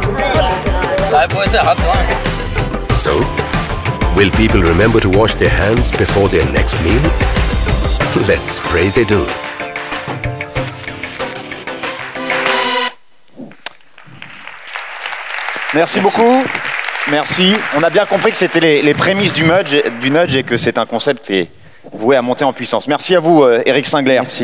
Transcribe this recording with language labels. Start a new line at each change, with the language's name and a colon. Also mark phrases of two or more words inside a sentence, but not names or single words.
Hindi: लाइफबॉय से हाथ धोए।
English: So, will people remember to wash their hands before their next meal? Let's pray they do.
French: Merci beaucoup. Merci. On a bien compris que c'était les prémices du nudge et que c'est un concept qui est voué à monter en puissance. Merci à vous, Éric Singler. Merci.